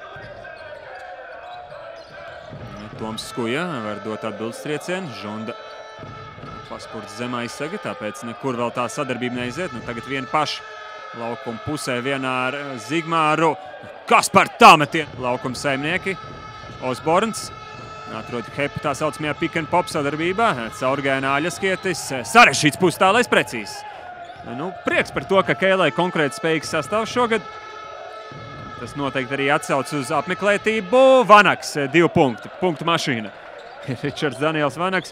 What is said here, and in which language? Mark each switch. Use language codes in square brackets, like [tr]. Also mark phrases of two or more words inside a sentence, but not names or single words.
[lv] Toms Skuja var dot atbildes triecienu. Žunda paspurts zem aizsega, tāpēc nekur vēl tā sadarbība neiziet. Tagad viena paša laukuma pusē vienā ar Zigmāru. Kaspar tāmetienu. Laukuma saimnieki. Osborns atrod Hepu tā saucamajā [en] pick and pop [lv] sadarbībā. Caurgājienā Aļaskietis. Sarešķīts pustālais precīzs. Prieks par to, ka Keilai konkrēti spējīgs sastāvs šogad. Tas noteikti arī atsauc uz apmeklētību. Vanaks 2 punkti. Punktu mašīna. Ričards Daniels Vanaks.